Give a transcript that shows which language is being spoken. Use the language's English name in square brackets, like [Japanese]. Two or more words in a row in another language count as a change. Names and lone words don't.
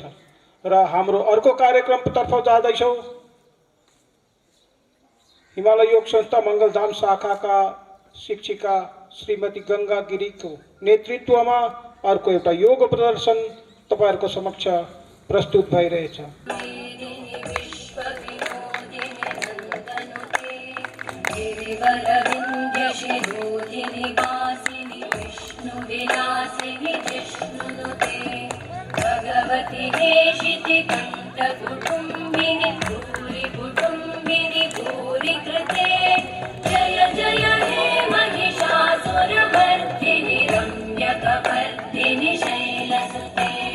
[Nepali] र हाम्रो अर्को कार्यक्रमतर्फ जाँदैछौँ। हिमालय योग संस्था मङ्गलधाम शाखाका शिक्षिका श्रीमती गङ्गा गिरीको नेतृत्वमा अर्को एउटा योग प्रदर्शन तपाईँहरूको समक्ष प्रस्तुत भइरहेछ। [Sanskrit] भगवती देशिति कंठ कुटुंबिनी भूरि कुटुंबिनी भूरि कृते जय जय हे महिषासुरमर्दिनि रम्यकपर्दिनि शैलसुते